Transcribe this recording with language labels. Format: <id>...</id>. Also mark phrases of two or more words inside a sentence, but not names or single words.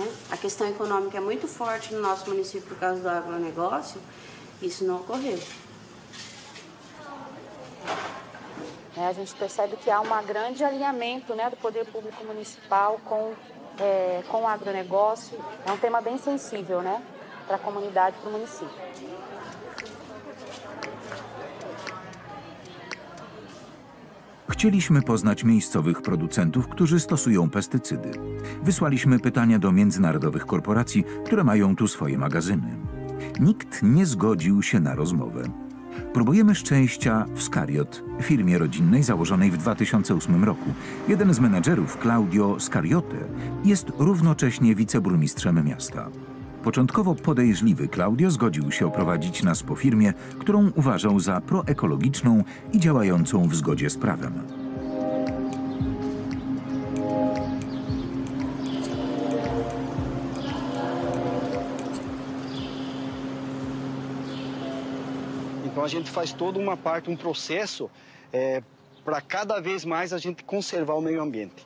<pt>A questão econômica é muito forte no nosso município por causa do agronegócio, isso não ocorreu. A gente percebe que há um grande alinhamento, né, do poder público municipal com o agronegócio. É um tema bem sensível, né, para a comunidade, para o município.</pt> <pl>Chcieliśmy poznać miejscowych producentów, którzy stosują pestycydy. Wysłaliśmy pytania do międzynarodowych korporacji, które mają tu swoje magazyny. Nikt nie zgodził się na rozmowę. Próbujemy szczęścia w Scariot, firmie rodzinnej założonej w 2008 roku. Jeden z menedżerów, Claudio Scariote, jest równocześnie wiceburmistrzem miasta. Początkowo podejrzliwy Claudio zgodził się oprowadzić nas po firmie, którą uważał za proekologiczną i działającą w zgodzie z prawem.</pl> <pt>Então a gente faz toda uma parte, processo para cada vez mais a gente conservar o meio ambiente.</pt>